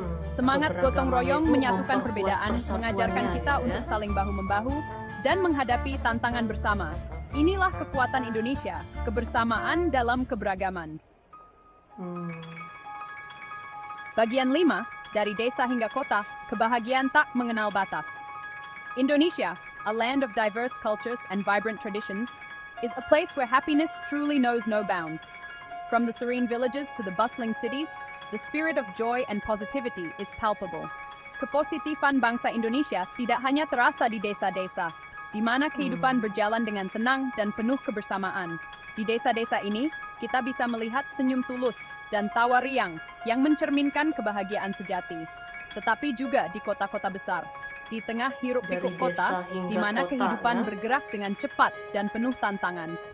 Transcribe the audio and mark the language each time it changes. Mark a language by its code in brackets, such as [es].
[id] Semangat gotong royong menyatukan perbedaan, mengajarkan kita untuk saling bahu-membahu dan menghadapi tantangan bersama. Inilah kekuatan Indonesia, kebersamaan dalam keberagaman. Bagian 5, dari desa hingga kota, kebahagiaan tak mengenal batas. [en] Indonesia, a land of diverse cultures and vibrant traditions, is a place where happiness truly knows no bounds. From the serene villages to the bustling cities, the spirit of joy and positivity is palpable. [id] Kepositifan bangsa Indonesia tidak hanya terasa di desa-desa, di mana kehidupan berjalan dengan tenang dan penuh kebersamaan. Di desa-desa ini, kita bisa melihat senyum tulus dan tawa riang yang mencerminkan kebahagiaan sejati. Tetapi juga di kota-kota besar, di tengah hiruk-pikuk kota, di mana kehidupan bergerak dengan cepat dan penuh tantangan,